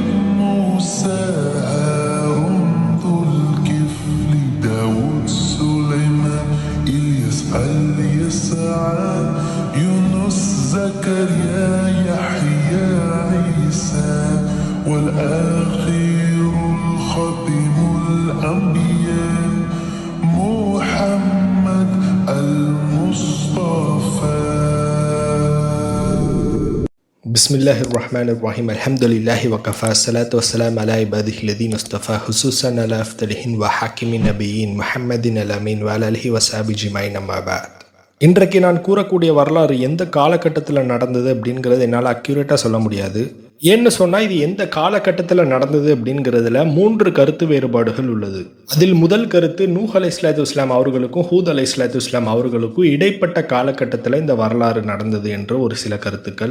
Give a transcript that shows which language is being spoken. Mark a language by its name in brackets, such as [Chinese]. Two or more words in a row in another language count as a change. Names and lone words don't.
[Arabic] موسى هارون ذو الكفل داود سليمان إلياس اليسع يونس زكريا يحيى عيسى والآخر الختم الأنبياء محمد المصطفى. بسم الله الرحمن الرحيم. الحمد لله وكفى الصلاة والسلام على عباده الذين اصطفى خصوصا على أفضلهم وحاكم النبيين محمد الأمين وعلى آله وصحبه أجمعين أما بعد. [Tamil] இன்றைக்கு நான் கூறக்கூடிய வரலாறு எந்த காலகட்டத்தில் நடந்தது அப்படிங்கிறது என்னால் அக்யூரேட்டாக சொல்ல முடியாது. ஏன்னு சொன்னால் இது எந்த காலகட்டத்தில் நடந்தது அப்படிங்கிறதுல 3 கருத்து வேறுபாடுகள் உள்ளது. அதில் முதல் கருத்து நூஹ் [Arabic] عليه الصلاة والسلام [Tamil] அவர்களுக்கும் ஹூத் [Arabic] عليه الصلاة والسلام [Tamil] அவர்களுக்கும் இடைப்பட்ட காலகட்டத்தில் இந்த வரலாறு நடந்தது என்ற ஒரு சில கருத்துக்கள்.